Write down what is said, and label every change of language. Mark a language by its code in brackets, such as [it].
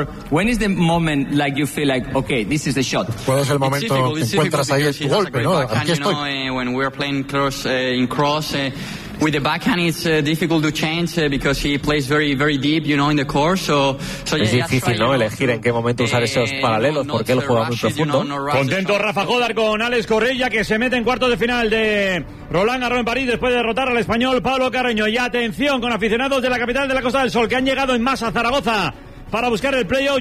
[en] When is the moment like you feel like okay, this is the shot? [es] ¿Cuál es el momento que encuentras ahí tu golpe, no? Aquí estoy. [en] When we are playing close in cross with the backhand it's difficult to change because he plays very very deep, you know, in the court, so [es] es difícil, ¿no? Elegir en qué momento usar esos paralelos porque él juega muy profundo. Contento Rafa Jódar con Alex Correia, que se mete en cuartos de final de Roland Garros en París después de derrotar al español Pablo Carreño. Y atención con aficionados de la capital de la Costa del Sol que han llegado en masa a Zaragoza para buscar el playoff.